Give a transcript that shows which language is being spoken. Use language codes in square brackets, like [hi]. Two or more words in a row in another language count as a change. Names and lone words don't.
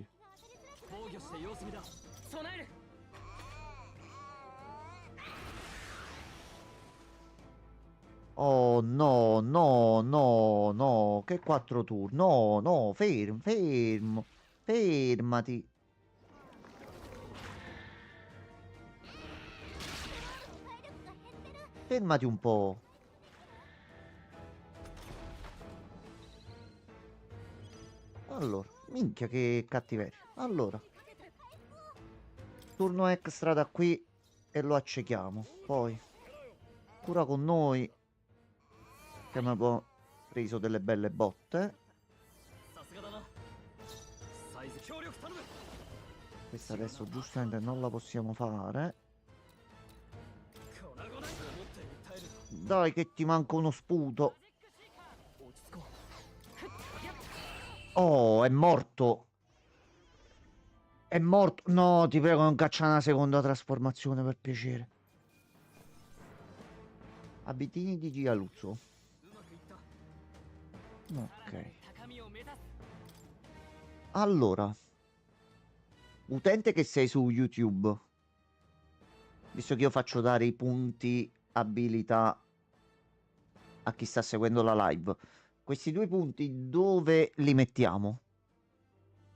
[ja] 防御して様子見だ。備える。 [it] Oh no, no, no, no. Che 4 turni. No, no, fermo, fermo. Fermati. Fermati un po'. Allora, minchia che cattiveria. Allora, turno extra da qui e lo accechiamo. Poi, cura con noi. Che abbiamo preso delle belle botte. [ja] さすがだな。サイズ協力頼む。 [it] Questa adesso giustamente non la possiamo fare. [ja] 粉々に思ったより耐える。 [it] Dai che ti manca uno sputo. [ja] 落ち着こう。 [it] Oh, è morto. È morto. No, ti prego, non caccia una seconda trasformazione per piacere. Abitini di Gialuzzo. [ja] うまくいった。 [it] Ok. [ja] 高みを目指す。 [it] Allora, utente che sei su YouTube, visto che io faccio dare i punti abilità a chi sta seguendo la live, questi due punti dove li mettiamo?